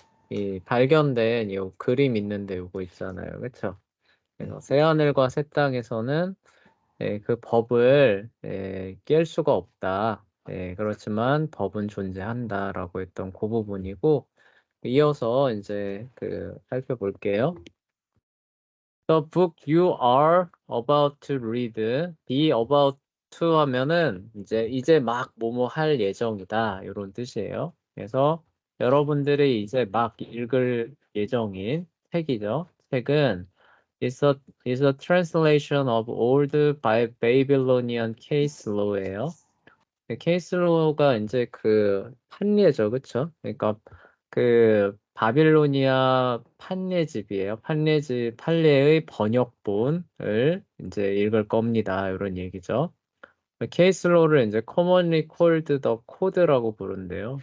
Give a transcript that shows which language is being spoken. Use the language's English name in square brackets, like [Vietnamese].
[Korean] 이 발견된 요 그림 있는데 요거 있잖아요. 그쵸? 그래서 새하늘과 새 땅에서는 그 법을 깰 수가 없다. 그렇지만 법은 존재한다라고 했던 그 부분이고 이어서 인제 살펴볼게요. [English] The book you are about to read. [Korean] be about to 하면은 이제 막 뭐뭐 할 예정이다 요런 뜻이에요. 그래서 여러분들이 이제 막 읽을 예정인 책이죠. 책은 [English] is a is a translation of old Babylonian case law [Korean] 예요. 케이스 로가 인제 판례죠. 그쵸? 그러니까 바빌로니아 판례집이에요. 판례의 번역본을 인제 읽을 겁니다. 요런 얘기죠. 케이스 로를 인제 [English] commonly called the code [Korean] 라고 부른대요.